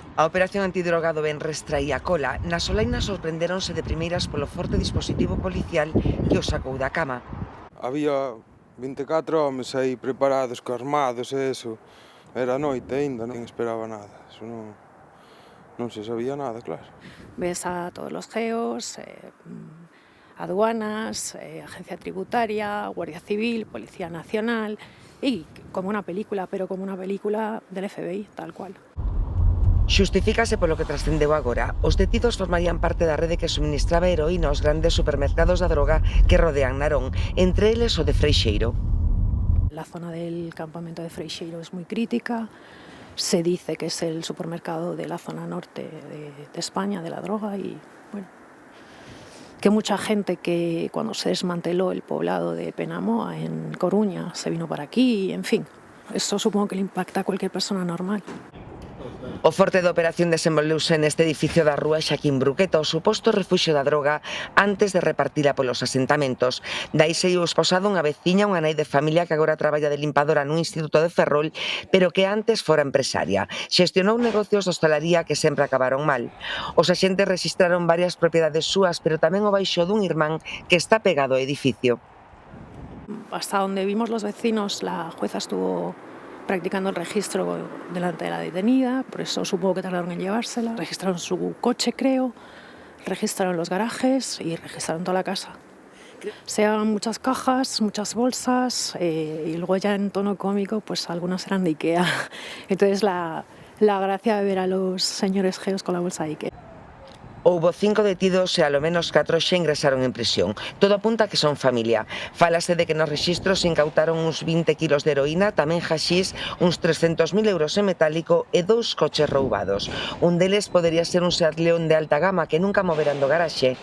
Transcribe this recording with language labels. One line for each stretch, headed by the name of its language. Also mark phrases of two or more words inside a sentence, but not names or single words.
Galician: A operación antidroga do Benres traía cola. Nas Solainas sorprenderonse de primeiras polo forte dispositivo policial que os sacou da cama. Había 24 homes aí preparados, armados e eso. Era noite ainda, non esperaba nada. Eso non se sabía nada, claro.
Spanish: Ves a todos los geos, aduanas, agencia tributaria, Guardia Civil, Policía Nacional y como una película, pero como una película del FBI, tal cual.
Galician: Xustifícase polo que trascendeu agora. Os detidos formarían parte da rede que suministraba heroína aos grandes supermercados da droga que rodean Narón, entre eles o de Freixeiro.
Spanish: La zona del campamento de Freixeiro es muy crítica. Se dice que es el supermercado de la zona norte de España, de la droga, y bueno, que mucha gente que cuando se desmanteló el poblado de Penamoa en Coruña se vino para aquí, en fin, eso supongo que le impacta a cualquier persona normal.
Galician: O forte de operación desenvolveuse neste edificio da rúa Xaquín Bruqueta, o suposto refuxio da droga antes de repartila polos asentamentos. Dai saiu esposado unha veciña, unha nai de familia que agora traballa de limpadora nun instituto de Ferrol, pero que antes fora empresaria. Xestionou negocios de hostalaría que sempre acabaron mal. Os axentes rexistraron varias propiedades súas, pero tamén o baixo dun irmán que está pegado ao edificio.
Spanish: Hasta donde vimos los vecinos, la jueza estuvo practicando el registro delante de la detenida, por eso supongo que tardaron en llevársela. Registraron su coche, creo, registraron los garajes y registraron toda la casa. Se llevaban muchas cajas, muchas bolsas y luego ya en tono cómico, pues algunas eran de Ikea. Entonces la gracia de ver a los señores geos con la bolsa de Ikea.
Galician: Houbo 5 detidos e alo menos 4 xa ingresaron en prisión. Todo apunta a que son familia. Fálase de que nos rexistros incautaron uns 20 kilos de heroína, tamén haxís, uns 300.000 euros en metálico e 2 coches roubados. Un deles podería ser un Seat León de alta gama que nunca moveran do garaxe.